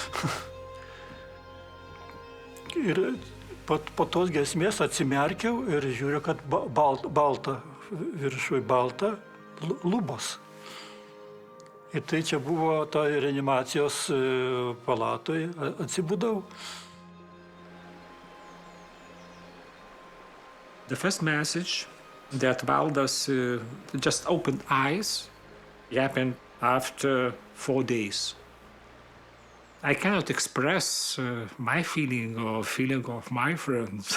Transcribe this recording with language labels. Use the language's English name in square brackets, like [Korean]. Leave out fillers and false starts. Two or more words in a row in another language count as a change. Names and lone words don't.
[Lithuanian] Ir po tos giesmės atsimerkiau ir žiūriu, kad balta. Viršui balta lubos. Ir tai čia buvo ta reanimacijos palatoje, atsibudau. [English] The first message that Valdis just opened eyes happened after 4 days. I cannot express my feeling or feeling of my friends.